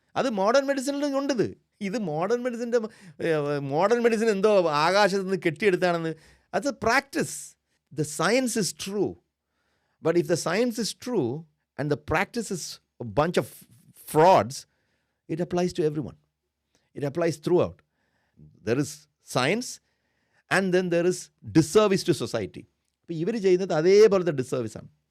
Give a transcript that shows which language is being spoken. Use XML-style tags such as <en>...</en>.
<ml>അത് മോഡേൺ മെഡിസിനിലും ഉണ്ടത്. ഇത് മോഡേൺ മെഡിസിൻ എന്തോ ആകാശത്ത് നിന്ന് കെട്ടിയെടുത്താണെന്ന്. അത് practice.</ml> <en>The science is true. But if the science is true and the practice is a bunch of frauds, it applies to everyone. It applies throughout. There is science and then there is disservice to society.</en> <ml>അപ്പോൾ ഇവർ ചെയ്യുന്നത് അതേപോലത്തെ ഡിസർവീസാണ്.</ml>